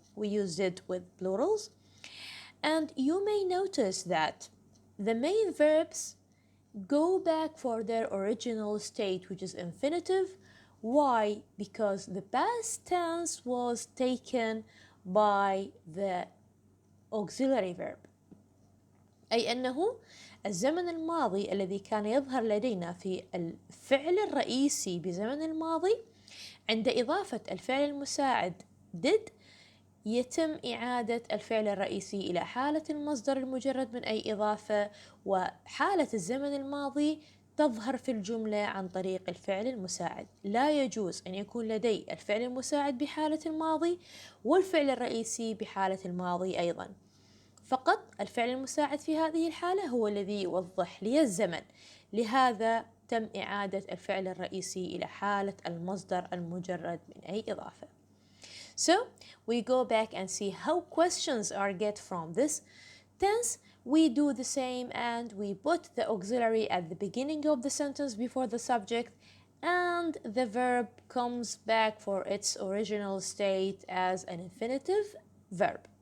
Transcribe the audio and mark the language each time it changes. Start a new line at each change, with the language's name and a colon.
English: We used it with plurals. And you may notice that the main verbs go back for their original state, which is infinitive. Why? Because the past tense was taken by the auxiliary verb.
Arabic: أي أنه الزمن الماضي الذي كان يظهر لدينا في الفعل الرئيسي بزمن الماضي عند إضافة الفعل المساعد did يتم إعادة الفعل الرئيسي إلى حالة المصدر المجرد من أي إضافة، وحالة الزمن الماضي تظهر في الجملة عن طريق الفعل المساعد. لا يجوز أن يكون لدي الفعل المساعد بحالة الماضي والفعل الرئيسي بحالة الماضي أيضا. فقط الفعل المساعد في هذه الحالة هو الذي يوضح لي الزمن، لهذا تم إعادة الفعل الرئيسي إلى حالة المصدر المجرد من أي إضافة.
English: So we go back and see how questions are get from this tense. We do the same and we put the auxiliary at the beginning of the sentence before the subject, and the verb comes back for its original state as an infinitive verb.